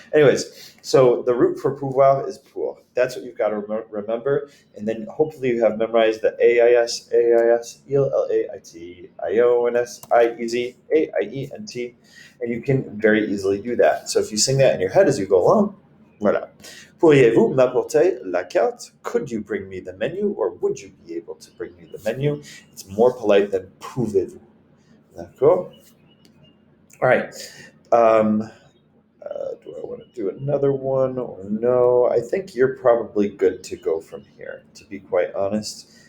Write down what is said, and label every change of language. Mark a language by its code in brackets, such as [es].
[en] Anyways, so the root for pouvoir is pour. That's what you've got to remember. And then hopefully you have memorized the AIS, AIS, ELLAIT, IONS, IEZ, AIENT, and you can very easily do that. So if you sing that in your head as you go along, voilà. [fr] Pourriez-vous m'apporter la carte? [en] Could you bring me the menu? Or would you be able to bring me the menu? It's more polite than pouvez-vous. [fr] D'accord? [en] All right. Um, do I want to do another one or no? I think you're probably good to go from here, to be quite honest.